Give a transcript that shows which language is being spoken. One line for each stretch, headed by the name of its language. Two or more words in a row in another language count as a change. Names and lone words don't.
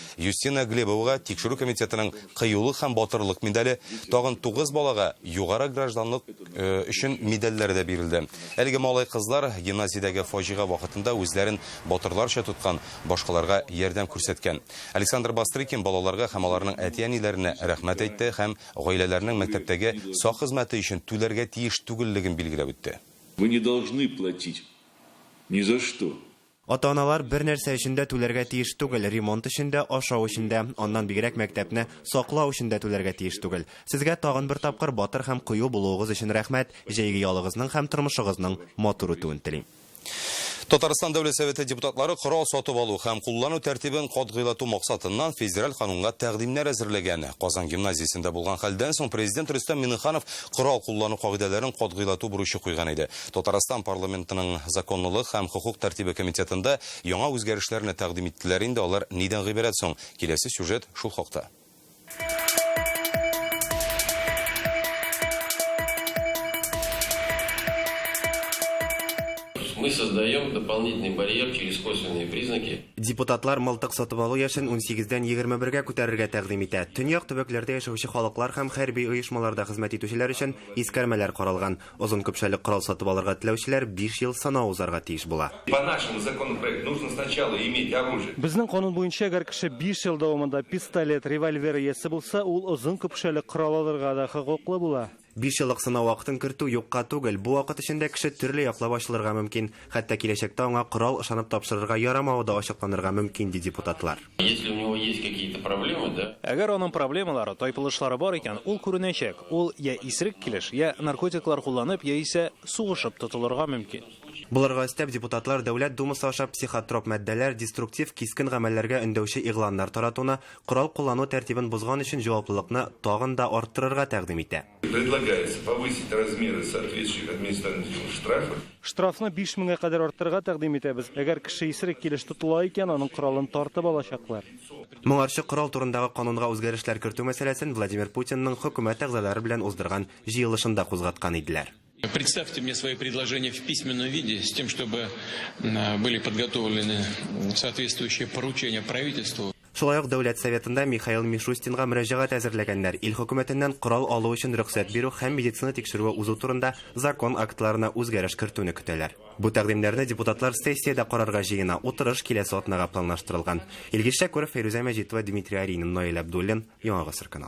Tatar: Юстина Глебовага тикшеру комитетының кыюлык һәм батырлык медале, тагын 9 балага югары гражданлык өчен медальләр дә бирелде. Әлеге малай кызлар гимназиядәге фаҗига вакытында үзләрен батырларча тоткан, башкаларга ярдәм күрсәткән. Александр Бастрыкин балаларга һәм аларның әти-әниләренә рәхмәт әйтте һәм гаиләләрнең мәктәптәге сак хезмәте өчен түләргә тиеш түгеллеген билгеләп үтте.
Russian: Вы не должны платить ни за что.
Tatar: Ата-аналар бер нәрсә өчен дә түләргә тиеш түгел, ремонт өчен дә, ашау өчен дә, аннан бигрәк мәктәпне саклау өчен дә түләргә тиеш түгел. Сезгә тагын бер тапкыр батыр һәм кыю булуыгыз өчен рәхмәт, җәйге ялыгызның һәм тормышыгызның матур үтүен телим. Татарстан Дәүләт Советы депутатлары корал сатып алу һәм куллану тәртибен катгыйлату максатыннан федераль канунга тәкъдимнәр әзерләгән. Казан гимназиясендә булган хәлдән соң президент Рөстәм Миңнеханов корал куллану кагыйдәләрен катгыйлату бурычы куйган иде. Татарстан парламентының законлылык һәм хукук тәртибе комитетында яңа үзгәрешләрне тәкъдим иттеләр инде. Алар нидән гыйбарәт соң? Киләсе сюжет шул хакта.
Russian: Мы создаем дополнительный барьер через косвенные признаки.
Tatar: Депутатлар мылтык сатып алу яшен 18-дән 21-гә күтәрергә тәкъдим итә. Төньяк төбәкләрдә яшәүче халыклар һәм хәрби оешмаларда хезмәт итүчеләр өчен искәрмәләр каралган. Озын көпшәлек корал сатып алырга теләүчеләр 5 ел сынау узарга тиеш була.
Russian: По нашему законопроекту нужно сначала иметь оружие.
Tatar: Безнең канун буенча әгәр кеше 5 ел дәвамында пистолет, револьвер ясе булса, ул озын көпшәлек корал алырга да хокуклы була. 5 еллык сынау вакытын кертү юкка түгел. Бу вакыт эчендә кеше төрле яклап ачылырга мөмкин. Хәтта киләчәктә аңа корал ышанып тапшырырга ярамавы да ачыкланырга мөмкин, ди депутатлар.
Russian: Если у него есть какие-то проблемы, да?
Tatar: Әгәр аның проблемалары, тайпылышлары бар икән, ул күренәчәк. Ул я исерек килеш, я наркотиклар кулланып, я исә сугышып тотылырга мөмкин. Буларга өстәп депутатлар Дәүләт Думасы аша психотроп мәддәләр, деструктив кискен гамәлләргә өндәүче игъланнар таратуны, корал куллану тәртибен бозган өчен җаваплылыкны тагын да арттырырга тәкъдим итә.
Russian: Предлагается повысить размеры соответствующих административных штрафов.
Tatar: Штрафны 5000-гә кадәр арттырырга тәкъдим итәбез. Әгәр кеше исерек килеш тотыла икән, аның коралын тартып алачаклар. Моңарчы корал турындагы канунга үзгәрешләр кертү мәсьәләсен Владимир Путинның хөкүмәт әгъзалары белән уздырган җыелышында кузгаткан иделәр.
Russian: Представьте мне свои предложения в письменном виде с тем, чтобы были подготовлены соответствующие поручения правительству.
Tatar: Шулай ук Дәүләт Советында Михаил Мишустинга мөрәҗәгать әзерләгәннәр. Ил хөкүмәтеннән корал алу өчен рөхсәт бирү һәм медицина тикшерүе узу турында закон актларына үзгәреш кертүне көтәләр. Бу тәкъдимнәрне депутатлар сессиядә карарга җыена. Утырыш киләсе атнага планлаштырылган. Илгиз Шәкүров, Фәйрүзә Мәҗитова, Дмитрий Аринин, Наил Абдуллин, Яңа Гасыр каналы.